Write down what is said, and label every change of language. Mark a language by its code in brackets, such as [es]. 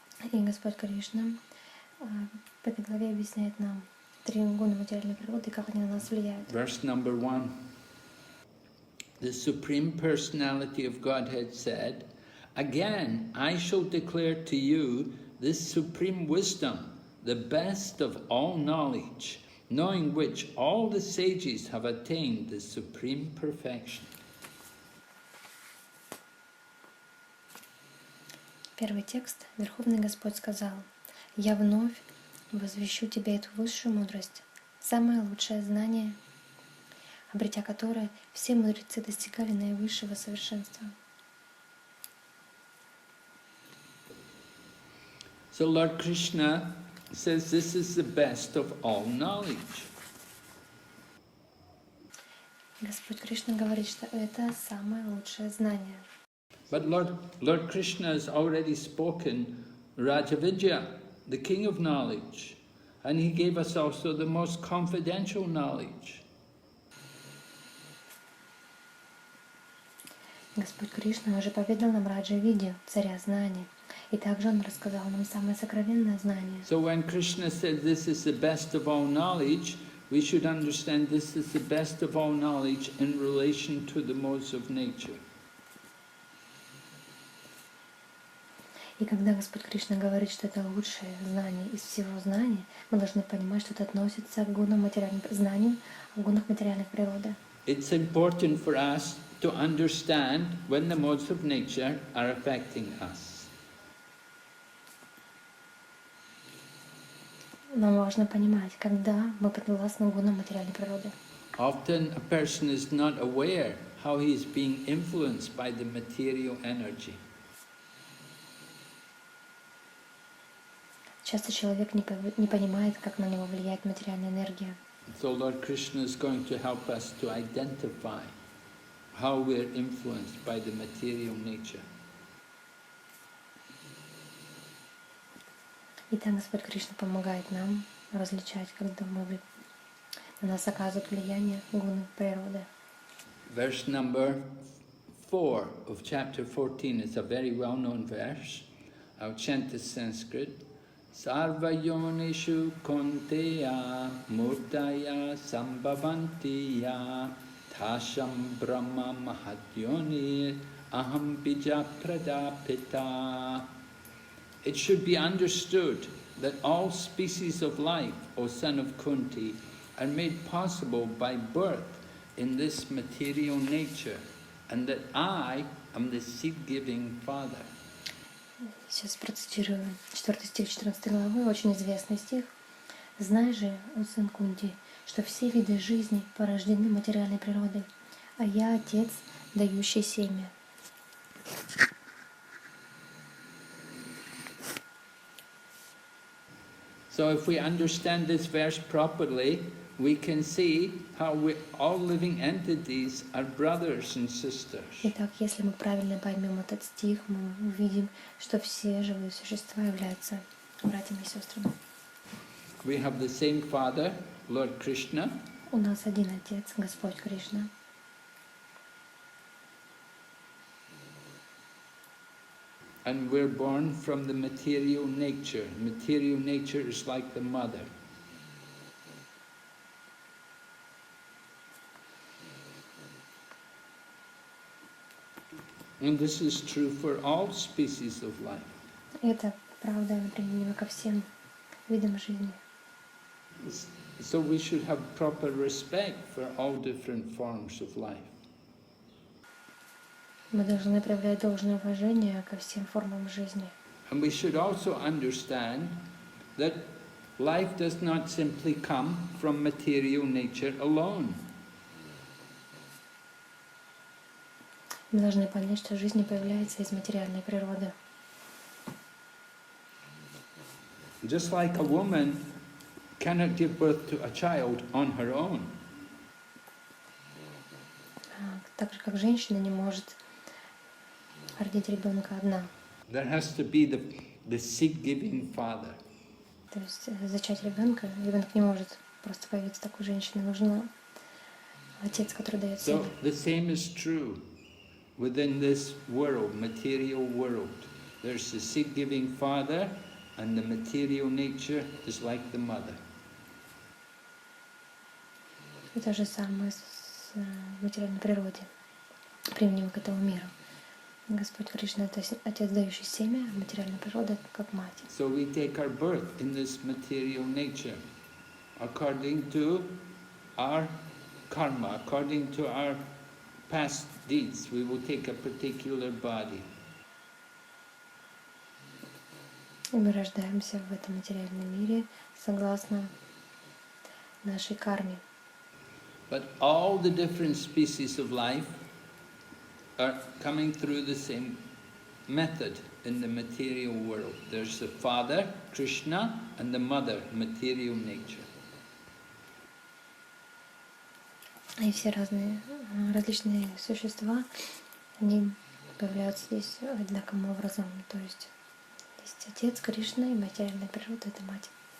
[ru] И Господь Кришна в этой главе объясняет нам три гуна материальной природы и как они на нас влияют. [en] Verse number 1. The Supreme Personality of Godhead said, "Again, I shall declare to you this supreme wisdom, the best of all knowledge, knowing which all the sages have attained the supreme perfection." [ru] Первый текст. Верховный Господь сказал: «Я вновь возвещу тебе эту высшую мудрость, самое лучшее знание, обретя которое все мудрецы достигали наивысшего совершенства». [en] So Lord Krishna says this is the best of all knowledge. [ru] Господь Кришна говорит, что это самое лучшее знание. [en] But Lord Krishna has already spoken Rajavidya, the king of knowledge, and he gave us also the most confidential knowledge. [ru] Господь Кришна уже поведал нам Раджа-виде, царя знаний, и также Он рассказал нам самое сокровенное знание. [en] So when Krishna said this is the best of all knowledge, we should understand this is the best of all knowledge in relation to the modes of nature. [ru] И когда Господь Кришна говорит, что это лучшее знание из всего знания, мы должны понимать, что это относится к гунам материальных знанию, о гунах материальных природы. [en] It's important for us to understand when the modes of nature are affecting us. [ru] Нам важно понимать, когда мы подвластны гунам материальной природы. [en] Often a person is not aware how he is being influenced by the material energy. [ru] Часто человек не понимает, как на него влияет материальная энергия. [en] So Lord Krishna is going to help us to identify how we're influenced by the material nature. [ru] Итак, Господь Кришна помогает нам различать, когда на нас оказывают влияние гуны природы. [en] Verse number 4 of chapter 14 is a very well-known verse. I'll chant the Sanskrit. [sa] Sarva yonishu konteya murtaya sambhavanti ya thasham brahma mahadyoni aham bija pradapita. [en] It should be understood that all species of life, O son of Kunti, are made possible by birth in this material nature, and that I am the seed-giving father. [ru] Сейчас процитирую 4 стих 14 главы, очень известный стих. «Знай же, о сын Кунти, что все виды жизни порождены материальной природой, а я Отец, дающий семя». [en] So if we understand this verse properly, we can see how all living entities are brothers and sisters. [ru] Итак, если мы правильно поймем этот стих, мы увидим, что все живые существа являются братьями и сестрами. [en] We have the same Father, Lord Krishna. [ru] У нас один Отец, Господь Кришна. [en] and we're born from the material nature. Material nature is like the mother. And this is true for all species of life. [ru] Это правда применимо ко всем видам жизни. [en] So we should have proper respect for all different forms of life. [ru] Мы должны проявлять должное уважение ко всем формам жизни. [en] And we should also understand that life does not simply come from material nature alone. [ru] Мы должны понять, что жизнь не появляется из материальной природы. [en] Just like a woman cannot give birth to a child on her own. [ru] Так же, как женщина не может родить ребенка одна. [en] There has to be the seed-giving father. [ru] То есть зачать ребенок не может просто появиться такой женщине. Нужен отец, который дает [en] So [ru] сына. [en] the same is true within this world, material world. There's the seed-giving father, and the material nature is like the mother. [ru] И то же самое с материальной природе, применимо к этому миру. Господь Кришна — это отец, дающий семя, а материальная природа — как мать. [en] So we take our birth in this material nature, according to our karma, according to our past deeds. We will take a particular body. [ru] И мы рождаемся в этом материальном мире согласно нашей карме. [en] But all the different species of life are coming through the same method in the material world. There's the father, Krishna, and the mother, material nature. [ru] И все различные существа, они появляются здесь одинаковым образом. То есть отец Кришна и материальная природа — это мать.